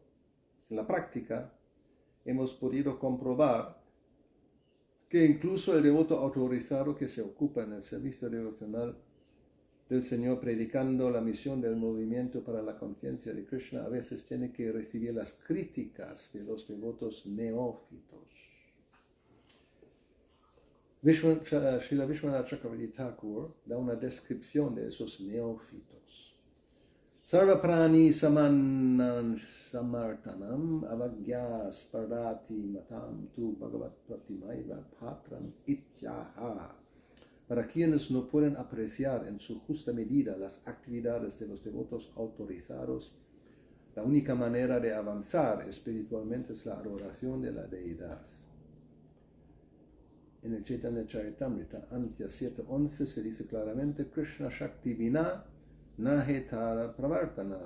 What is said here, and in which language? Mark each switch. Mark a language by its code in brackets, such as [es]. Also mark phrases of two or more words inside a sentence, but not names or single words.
[es] En la práctica, hemos podido comprobar que incluso el devoto autorizado que se ocupa en el servicio devocional del Señor predicando la misión del movimiento para la conciencia de Krishna a veces tiene que recibir las críticas de los devotos neófitos. Srila Vishwanath Chakravarti Thakur da una descripción de esos neófitos. [sa] Sarva prani samanam samartanam avagyas pardati matam tu bhagavat pratimaiva patram ityaha. [es] Para quienes no pueden apreciar en su justa medida las actividades de los devotos autorizados, la única manera de avanzar espiritualmente es la adoración de la deidad. En el Chaitanya Charitamrita, Antya 7.11, se dice claramente, [sa] Krishna Shakti Vina Nahetara Pravartana.